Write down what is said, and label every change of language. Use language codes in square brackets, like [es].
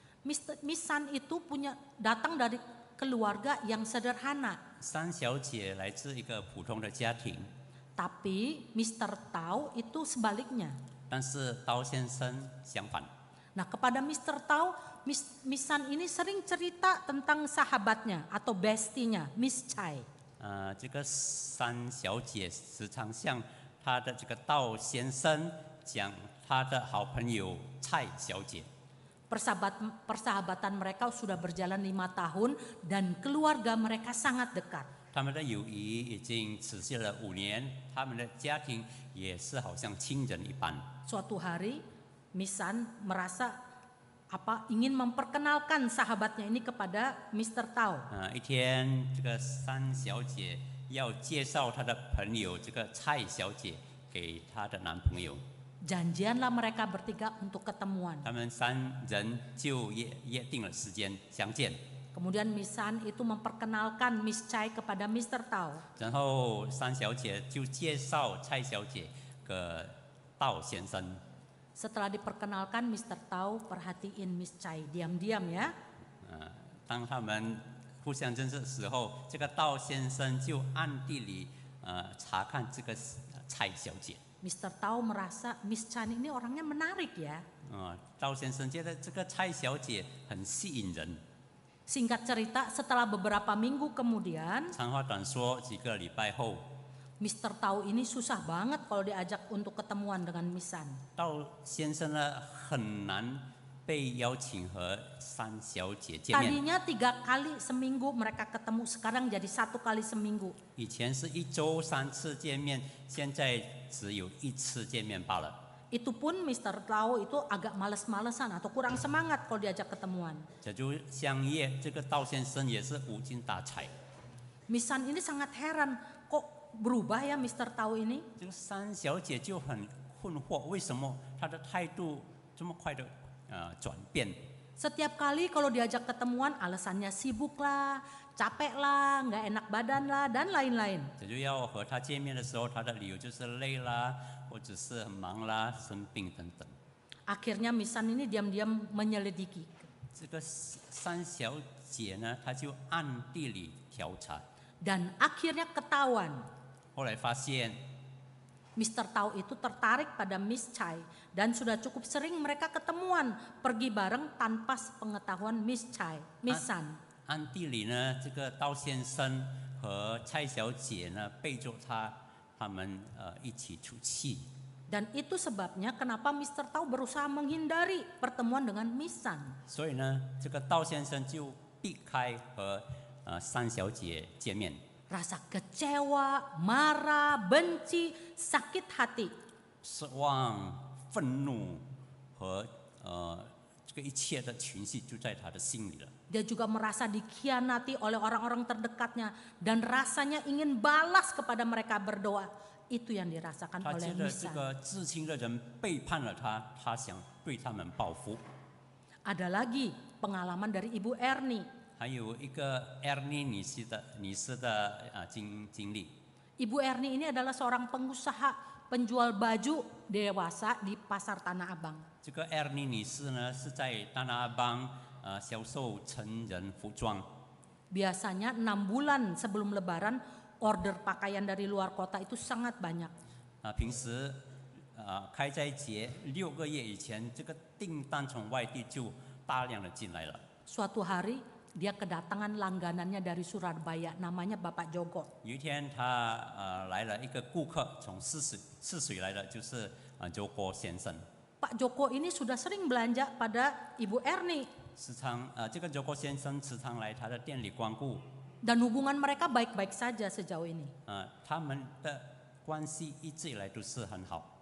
[id] Miss San itu datang dari keluarga yang sederhana. [zh] 三小姐来自一个普通的家庭， [id] Tapi Mr. Tao itu sebaliknya. [zh] 但是刀先生相反。 [id] Nah, kepada Mr. Tao, Miss San ini sering cerita tentang sahabatnya atau bestinya, Miss Chai. [zh] 这个三小姐时常向她的这个道先生讲她的好朋友蔡小姐。 [id] Persahabatan mereka sudah berjalan 5 tahun dan keluarga mereka sangat dekat. [zh] 他们的友谊已经持续了5年，他们的家庭也是好像亲人一般。 [id] Suatu hari, Miss San merasa ingin memperkenalkan sahabatnya ini kepada Mr. Tao. [zh] 一天，这个三小姐要介绍她的朋友这个蔡小姐给她的男朋友， [id] Janjianlah mereka bertiga untuk ketemuan. [zh] 他们3人就约定了时间相见。 [id] Kemudian Miss San itu memperkenalkan Miss Chai kepada Mr. Tao. [zh] 然后三小姐就介绍蔡小姐给道先生。 [id] Setelah diperkenalkan, Mr. Tao perhatiin Miss Chai diam-diam ya. [zh] 当他们互相认识的时候，这个道先生就暗地里查看这个蔡小姐。 [id] Mr. Tao merasa Miss Chan ini orangnya menarik ya. [zh] 道先生觉得这个蔡小姐很吸引人。 [id] Singkat cerita, setelah beberapa minggu kemudian, [zh] 长话短说，几个礼拜后， [id] Mr. Tao ini susah banget kalau diajak untuk ketemuan dengan Miss San. [zh] 道先生呢很难被邀请和三小姐见面。 [id] Tadinya 3 kali seminggu mereka ketemu, sekarang jadi 1 kali seminggu. [zh] 以前是1周3次见面，现在只有1次见面罢了。 [id] Itu pun Mr. Tao itu agak males-malesan atau kurang semangat kalau diajak ketemuan. [zh] 这就相约，这个道先生也是无精打采。 [id] Miss San ini sangat heran, kok berubah ya Mr. Tao ini? [zh] 这个三小姐就很困惑，为什么她的态度这么快的转变？ [id] Setiap kali kalau diajak ketemuan alasannya sibuk lah, capek lah, nggak enak badan lah, dan lain-lain. [zh] 这就要和她见面的时候，她的理由就是累啦，或者是很忙啦、生病等等。 [id] Akhirnya Miss San ini diam-diam menyelidiki. [zh] 这个三小姐呢，她就暗地里调查， [id] Dan akhirnya ketahuan, [zh] 后来发现 [id] Mr. Tao itu tertarik pada Miss Chai. Dan sudah cukup sering mereka ketemuan, pergi bareng tanpa pengetahuan Miss Chai, Miss San. [zh] 暗地里呢，这个刀先生和蔡小姐呢背着他们一起出气。 [id] Dan itu sebabnya kenapa Mr. Tao berusaha menghindari pertemuan dengan Miss San. [zh] 所以呢，这个刀先生就避开和三小姐见面。 [id] Rasa kecewa, marah, benci, sakit hati. [zh] 失望、愤怒和这个一切的情绪就在他的心里了。 [id] Dia juga merasa dikhianati oleh orang-orang terdekatnya dan rasanya ingin balas kepada mereka berdoa. Itu yang dirasakan [zh] 他 [id] oleh [zh] 觉得这 [id] Misan. [zh] 个至亲的人背叛了他，他想对他们报复。 [id] Ada lagi pengalaman dari Ibu Erni. [zh] 还有一个 Ernie 女士的经历。 [id] Ibu Erni ini adalah seorang pengusaha penjual baju dewasa di pasar Tanah Abang. [zh] 这个 Ernie 女士呢是在大拿邦销售成人服装。 [id] Biasanya 6 bulan sebelum Lebaran order pakaian dari luar kota itu sangat banyak. [zh] 平时开斋节6个月以前，这个订单从外地就大量的进来了。 [id] Suatu hari dia kedatangan langganannya dari Surabaya, namanya Bapak Joko. [zh] 有一天他来了一个顾客，从泗水来的，就是周国先生。 [id] Pak Joko ini sudah sering belanja pada Ibu Erni [zh] 时常这个周国先生时常来他的店里光顾。 [id] dan hubungan mereka baik-baik saja sejauh ini. [zh] 他们的关系一直以来都是很好。